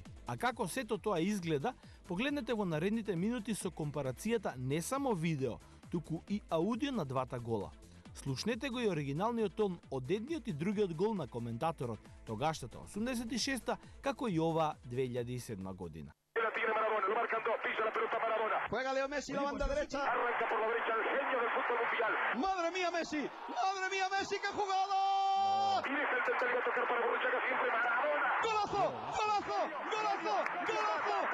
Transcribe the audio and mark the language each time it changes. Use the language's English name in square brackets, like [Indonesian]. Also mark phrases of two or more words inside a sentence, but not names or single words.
[Macedonian] А како сето тоа изгледа, погледнете во наредните минути со компарацијата не само видео, туку и аудио на двата гола. Слушнете го и оригиналниот тон од едниот и другиот гол на коментаторот тогашната 86-та, како и ова 2007 година. [Spanish] Lo marcan dos, pisa la pelota Maradona. Juega Leo Messi la banda derecha. Arranca por la derecha el genio del fútbol mundial. Madre mía Messi, qué jugada. Y deja el central a tocar para Borruchaga siempre Maradona. Golazo, golazo, golazo, golazo.